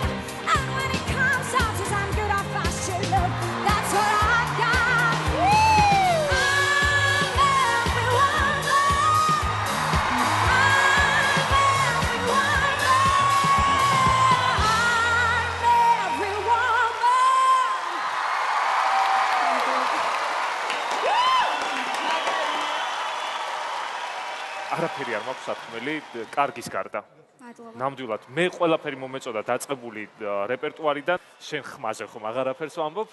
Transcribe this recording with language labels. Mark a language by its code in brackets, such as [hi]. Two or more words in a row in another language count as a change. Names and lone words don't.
[en] And when it comes out to time good, I fast your love. That's what I got. I'm every woman. I'm every woman. I'm every woman. [ka] არაფერი არ მაქვს სათქმელი, კარგის გარდა. ნამდვილად, მე ყველაფერი მომეწოდა დაწყებული რეპერტუარიდან, შენ ხმაზე ხომ აღარაფერს ვამბობ.